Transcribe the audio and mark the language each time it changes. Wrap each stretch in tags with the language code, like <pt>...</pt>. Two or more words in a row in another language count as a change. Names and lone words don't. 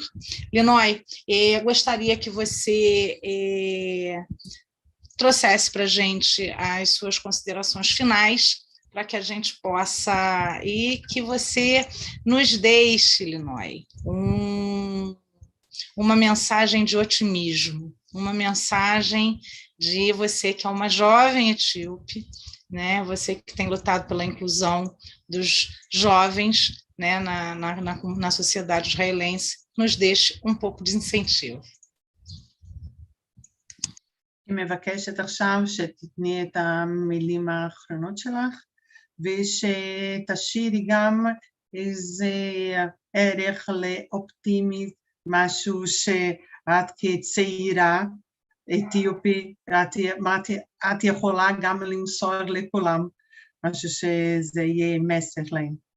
<pt>Linoy, gostaria que você trouxesse para a gente as suas considerações finais, para que a gente possa, e que você nos deixe, Linoy, uma mensagem de otimismo, uma mensagem de você que é uma jovem etíope, né? Você que tem lutado pela inclusão dos jovens, né? na sociedade israelense, nos deixe um pouco de incentivo.</pt> <he>אני מבקשת עכשיו שתתני את המילים האחרונות שלך, ושתשאירי גם איזה ערך לאופטימית, משהו שאת כצעירה אתיופית, את יכולה גם למסור לכולם, משהו שזה יהיה מסר להם.</he>